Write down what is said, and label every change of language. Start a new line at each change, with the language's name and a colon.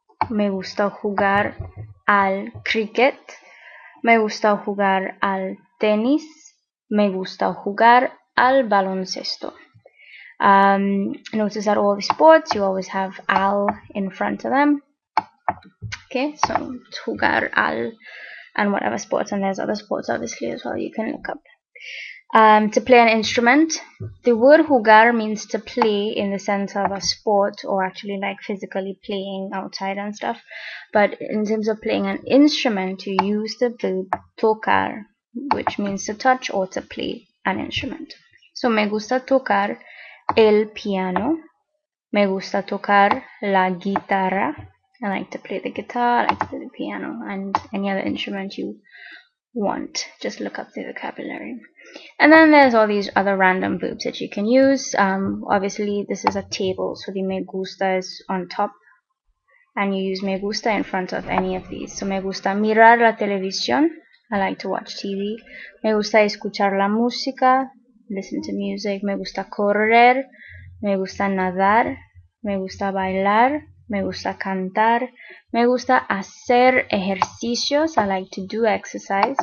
Spanish: Me gusta jugar al cricket. Me gusta jugar al tenis. Me gusta jugar al baloncesto.
English: Notice that all the sports, you always have al in front of them. Okay, so
Spanish: jugar al
English: and whatever sports, and there's other sports obviously as well you can look up. To play an instrument, the word jugar means to play in the sense of a sport or actually like physically playing outside and stuff. But in terms of playing an instrument, you use the verb tocar, which means to touch or to play an instrument.
Spanish: So me gusta tocar el piano. Me gusta tocar la guitarra.
English: I like to play the guitar, I like to play the piano, and any other instrument you want. Just look up the vocabulary. And then there's all these other random verbs that you can use. Obviously, this is a table, so the me gusta is on top, and you use me gusta in front of any of these.
Spanish: So me gusta mirar la televisión.
English: I like to watch TV.
Spanish: Me gusta escuchar la música,
English: listen to music.
Spanish: Me gusta correr. Me gusta nadar. Me gusta bailar. Me gusta cantar. Me gusta hacer ejercicios.
English: I like to do exercise.